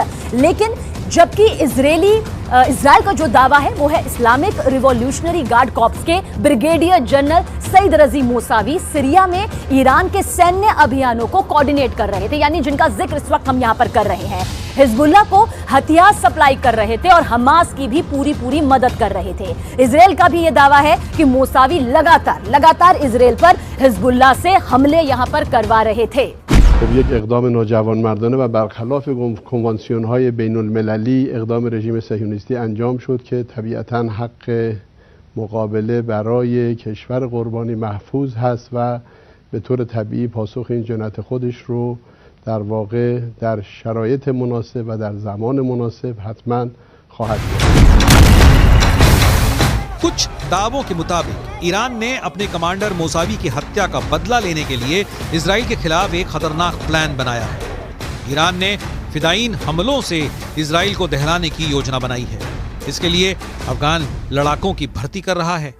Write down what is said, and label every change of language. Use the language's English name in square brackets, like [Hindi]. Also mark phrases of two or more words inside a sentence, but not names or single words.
[Hindi] लेकिन जबकि इजराइल का जो दावा है वो है इस्लामिक रिवॉल्यूशनरी गार्ड कॉर्प्स के [English] Brigadier General [Hindi] सईद रजी मोसावी सीरिया में ईरान के सैन्य अभियानों को कोऑर्डिनेट कर रहे थे, यानी जिनका जिक्र इस वक्त हम यहां पर कर रहे हैं। हिजबुल्लाह को हथियार सप्लाई कर रहे थे और हमास की भी पूरी मदद कर रहे थे। इजराइल का भी यह दावा है कि मोसावी लगातार इजराइल पर हिजबुल्लाह से हमले यहां पर करवा रहे थे। [Persian] خب یک اقدام ناجوانمردانه و برخلاف کنوانسیون‌های بین‌المللی اقدام رژیم صهیونیستی انجام شد که طبیعتاً حق مقابله برای کشور قربانی محفوظ هست و به طور طبیعی پاسخ این جنایت خودش رو در واقع در شرایط مناسب و در زمان مناسب حتما خواهد کرد. [Hindi] कुछ दावों के मुताबिक ईरान ने अपने कमांडर मोसावी की हत्या का बदला लेने के लिए इजराइल के खिलाफ एक खतरनाक प्लान बनाया है। ईरान ने फिदायीन हमलों से इजराइल को दहलाने की योजना बनाई है। इसके लिए अफगान लड़ाकों की भर्ती कर रहा है।